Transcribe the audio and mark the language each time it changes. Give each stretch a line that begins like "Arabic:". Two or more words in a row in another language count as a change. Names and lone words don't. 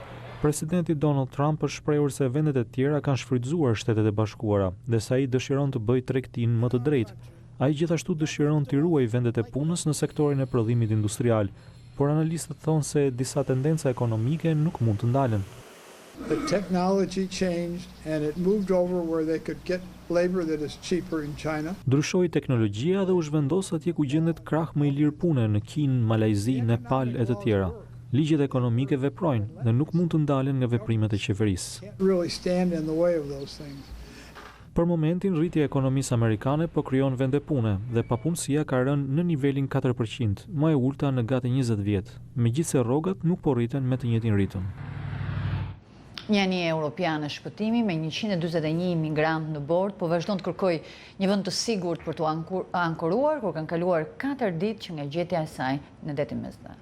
Albanian: Presidenti Donald Trump është shprehur se vendet e tjera kanë shfrytzuar Shtetet e Bashkuara, dhe sa ai dëshiron të bëjë tregtinë më të drejtë. Ai gjithashtu dëshiron të ruajë vendet e punës në sektorin e prodhimit industrial, por analistët thonë se disa tendenca ekonomike nuk mund të ndalen.
English: The technology changed and it moved over where they could get labor that is cheaper in China.
Albanian: Ndryshoi teknologjia dhe u zhvendos atje ku gjendet krah më i lirë pune në Kinë, Malajzi, Nepal e të tjera. Ligjet ekonomike veprojnë dhe nuk mund të ndalen nga veprimet e qeverisë.
English: Can't really stand in the way of those things.
Albanian: Për momentin, rritja e ekonomisë amerikane po krijon vende pune dhe papunësia ka rënë në nivelin 4%, më e ulta në gati 20 vjet, megjithse rrogat nuk po rriten me të njëjtin ritëm. Një anije europiane shpëtimi me 141 imigrantë në bord po vazhdon të kërkojë një vend të sigurt për të ankoruar, kur kanë kaluar 4 ditë që nga gjetja e saj në detin Mesdhe.